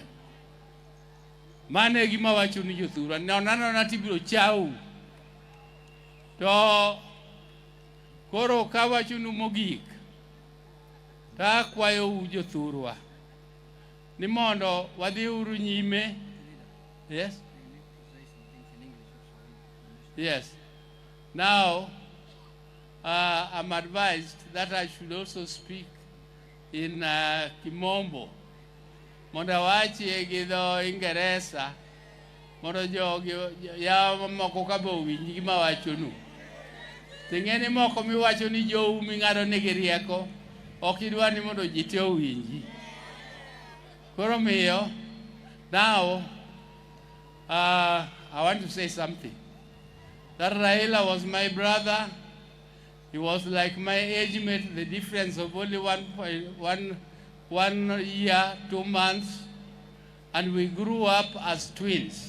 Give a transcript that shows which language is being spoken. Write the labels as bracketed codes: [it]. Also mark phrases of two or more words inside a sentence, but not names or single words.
[luo] Mane gima wacho ni jothurwa nonano tibiro chau. To koro ka wachunu mogik, ta kwayo jothurwa ni mondo wadhi uru nyime. [en] Yes. Now I'm advised that I should also speak in Kimombo. [luo] Mondo awachi gi dho Ingeresa mondo jogi ya moko ka bo winji gima wachonu. Ting'eni moko miwacho ni jou ming'ado nigi rieko, ok idwa ni mondo ji te owinji. Koro miyo, [en] now I want to say something. That Raila was my brother. He was like my age mate, the difference of only 1 year, 2 months, and we grew up as twins.